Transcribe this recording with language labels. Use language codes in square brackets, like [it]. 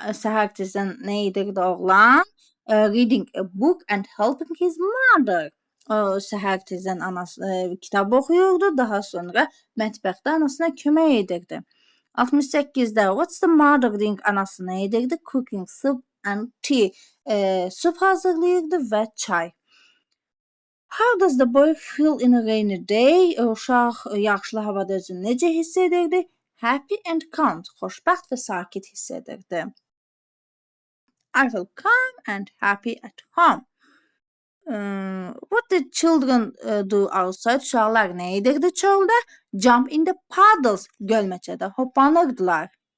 [az] Səhər tezdən nə edirdi oğlan? [en] Reading a book and helping his mother. [az] O səhər tezdən kitab oxuyurdu, daha sonra mətbəxdə anasına kömək edirdi. [en] 68-də what's the mother doing? [az] Anası nə edirdi? [en] Cooking soup and tea. [az] Sup hazırlayırdı və çay. [en] How does the boy feel in a rainy day? [az] Uşaq yağışlı havada özünü necə hiss edirdi? [en] Happy and calm. [az] Xoşbəxt və sakit hiss edirdi. [en] I feel calm and happy at home. What did children do outside? [az] Uşaqlar nə edirdi çöldə? [en] Jump in the puddles. [az] Gölməçədə hoppanırdılar.